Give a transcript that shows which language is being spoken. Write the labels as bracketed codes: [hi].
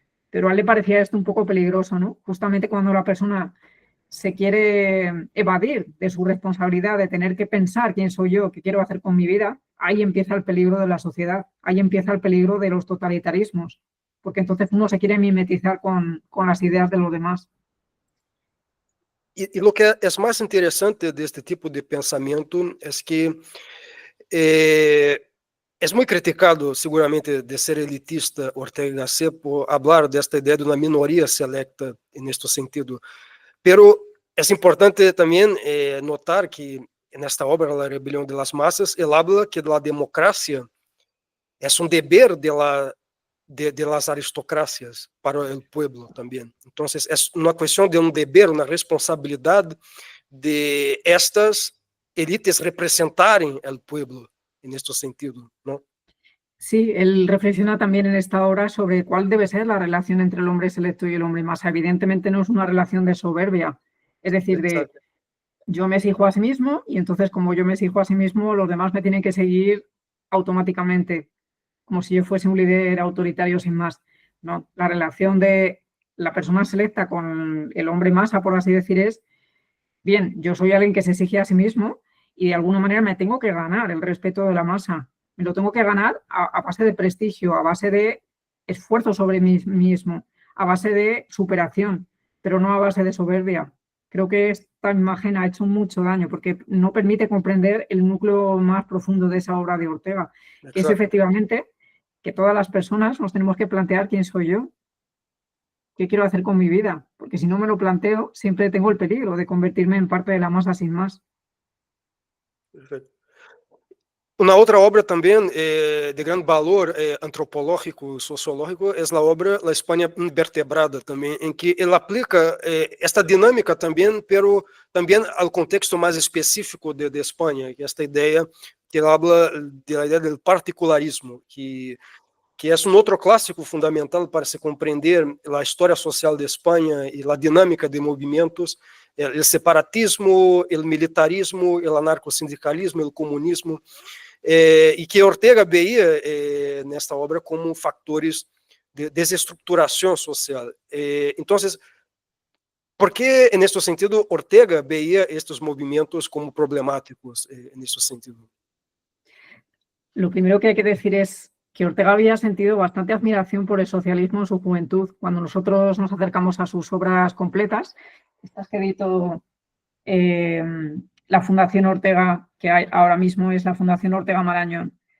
[es] Pero a él le parecía esto un poco peligroso, ¿no? Justamente cuando la persona se quiere evadir de su responsabilidad de tener que pensar quién soy yo, qué quiero hacer con mi vida, ahí empieza el peligro de la sociedad, ahí empieza el peligro de los totalitarismos, porque entonces uno se quiere mimetizar con las ideas de los demás. [pt] E lo que é mais interessante deste tipo de pensamento é que é muito criticado, seguramente, de ser elitista Ortega y Gasset por falar desta ideia de uma minoria selecta neste sentido. Pero é importante também notar que nesta obra, La Rebelión de las Masas, ele habla que a democracia é [es] deber de las aristocracias [pt] para o pueblo também. Então, é uma questão de deber, uma responsabilidade de estas élites representarem o pueblo neste sentido, ¿no? [es] Sí, él reflexiona también en esta obra sobre cuál debe ser la relación entre el hombre selecto y el hombre masa. Evidentemente no es una relación de soberbia, es decir, de Exacto. yo me exijo a sí mismo y entonces como yo me exijo a sí mismo, los demás me tienen que seguir automáticamente, como si yo fuese un líder autoritario sin más. No, la relación de la persona selecta con el hombre masa, por así decir, es, bien, yo soy alguien que se exige a sí mismo y de alguna manera me tengo que ganar el respeto de la masa. Me lo tengo que ganar a base de prestigio, a base de esfuerzo sobre mí mismo, a base de superación, pero no a base de soberbia. Creo que esta imagen ha hecho mucho daño porque no permite comprender el núcleo más profundo de esa obra de Ortega, que es Exacto. efectivamente que todas las personas nos tenemos que plantear quién soy yo, qué quiero hacer con mi vida, porque si no me lo planteo, siempre tengo el peligro de convertirme en parte de la masa sin más. [pt] Perfeito. Uma outra obra também de grande valor antropológico e sociológico é a obra La Espanha Invertebrada, também, em que ele aplica esta dinâmica também, pero também ao contexto mais específico de Espanha, que é esta ideia que ele habla da ideia do particularismo, que é outro clássico fundamental para se compreender a história social de Espanha e a dinâmica de movimentos, o separatismo, o militarismo, o anarcosindicalismo, o comunismo, e que Ortega veía nesta obra como fatores de desestruturação social. Então, por que, neste sentido, Ortega veía estes movimentos como problemáticos neste sentido? [es] Lo primero que hay que decir es que Ortega había sentido bastante admiración por el socialismo en su juventud. Cuando nosotros nos acercamos a sus obras completas, estas que editó la Fundación Ortega, que hay ahora mismo es la Fundación Ortega Marañón.